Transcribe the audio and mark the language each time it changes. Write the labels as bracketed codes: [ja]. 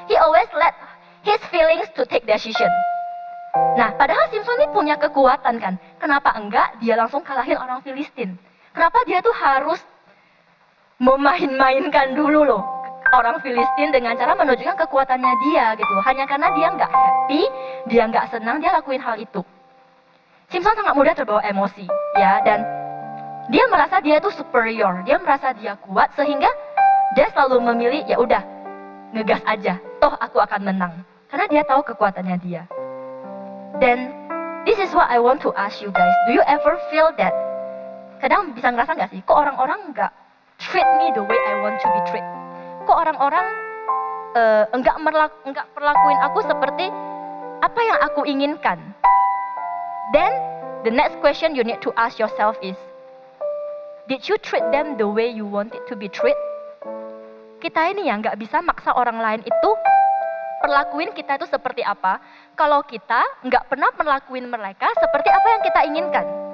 [en] He always let his feelings to take decision. [id] Nah, padahal Simson ini punya kekuatan kan. Kenapa enggak dia langsung kalahin orang Filistin? Kenapa dia tuh harus memain-mainkan dulu loh orang Filistin dengan cara menunjukkan kekuatannya dia gitu. Hanya karena dia nggak happy, dia nggak senang, dia lakuin hal itu. Simpson sangat mudah terbawa emosi, ya, dan dia merasa dia itu superior, dia merasa dia kuat sehingga dia selalu memilih ya udah ngegas aja, toh aku akan menang karena dia tahu kekuatannya dia. [en] Dan this is what I want to ask you guys. Do you ever feel that? [id] Kadang bisa ngerasa nggak sih, kok orang-orang nggak [en] treat me the way I want to be treat? [id] Kok orang-orang enggak perlakuin aku seperti apa yang aku inginkan? [en] Then the next question you need to ask yourself is, did you treat them the way you want it to be treated? [id] Kita ini ya nggak bisa maksa orang lain itu perlakuin kita itu seperti apa kalau kita nggak pernah perlakuin mereka seperti apa yang kita inginkan.